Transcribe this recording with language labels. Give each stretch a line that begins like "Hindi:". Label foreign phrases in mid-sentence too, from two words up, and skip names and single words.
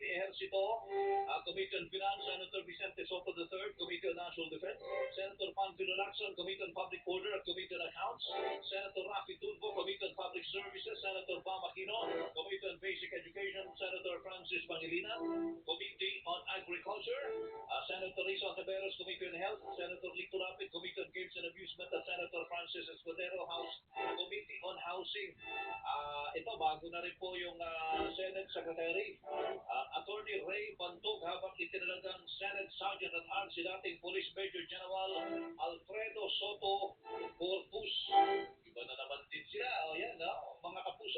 Filipino: Ejercito, Committee on Finance, Senator Vicente Soto III, Committee on National Defense, Senator Panfilo Lacson, Committee on Public Order at Committee on Accounts, Senator Rafi Tulfo, Committee on Public Services, Senator Bam Aquino, Committee on Basic Education, Senator Francis Pangilinan, Committee on Agriculture, Senator Risa Taveros, Committee on Health, Senator Lito Lapid, Committee on Games and Amusement, at Senator Francis Escudero, House Committee on Housing. Ito, bago na rin po yung
English: Senate Secretary,
Filipino: Attorney Ray Bantog, habang itinalagang Senate Sergeant at Arms si dating Police Major General Alfredo Soto Corpus. Iba na naman din sila. O yan, no? Mga kapuso.